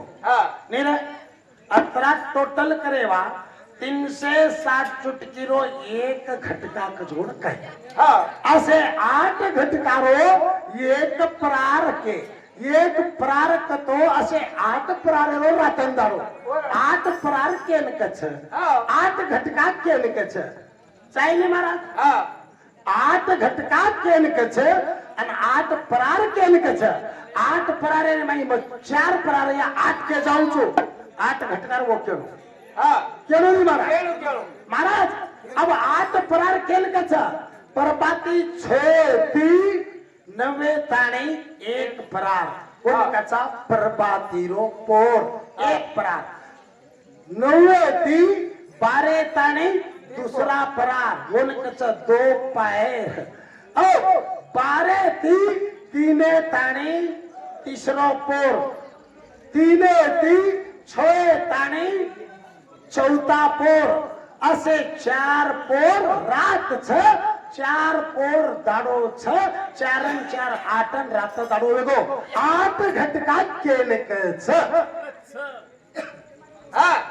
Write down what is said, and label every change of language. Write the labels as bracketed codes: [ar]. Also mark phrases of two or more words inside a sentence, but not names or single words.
[mwr] હા नेरे अतरा टोटल करेवा 360 चुटकीरो एक घटकाक जोड काय हा असे 8 घटकारो एक प्रार के एक प्रार कतो असे 8 प्रारेरो रातन दारो 8 प्रार केन कछ हा 8 घटका केन कछ चाइले महाराज हा 8 घटका केन कछ आणि 8 प्रार केन कछ 8 प्रारे माई 4 प्रार या 8 के जाऊ छो 8 घटकार वो केनो हा केनो नी महाराज केळू केळू महाराज अब 8 प्रार केन कछ परपाती छोती 9 ताणी एक प्रार उनकाचा परपातीरो पोर एक प्रार 9 ती 12 ताणी दूसरा प्रार उनकाचा 2 पैर ओ 12 ती 3 ताणी तीसरो पोर 3 ती 6 ताणी चौथा पोर असे 4 पोर रात छ 4 पोर दाडो छ 4 न 4 8 न रात दाडो वेगो 8 घटका केले कछ हा